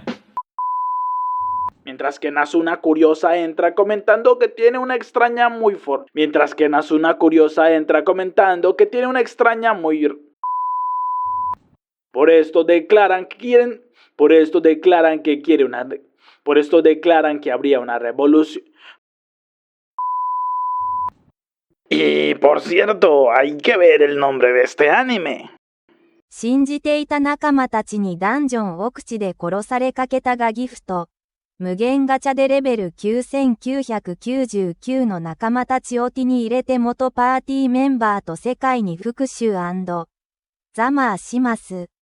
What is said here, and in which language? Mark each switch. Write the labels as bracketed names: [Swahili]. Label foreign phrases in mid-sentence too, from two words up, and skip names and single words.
[Spanish] Mientras que Nazuna Curiosa entra comentando que tiene una extraña muy Por esto declaran que habría una revolución. Y por cierto, hay que ver el nombre de este anime. [Japanese] 信じていた仲間たちにダンジョン奥地で殺されかけたがギフト。無限ガチャでレベル9999の仲間たちを手に入れて元パーティーメンバーと世界に復讐&ざまあします。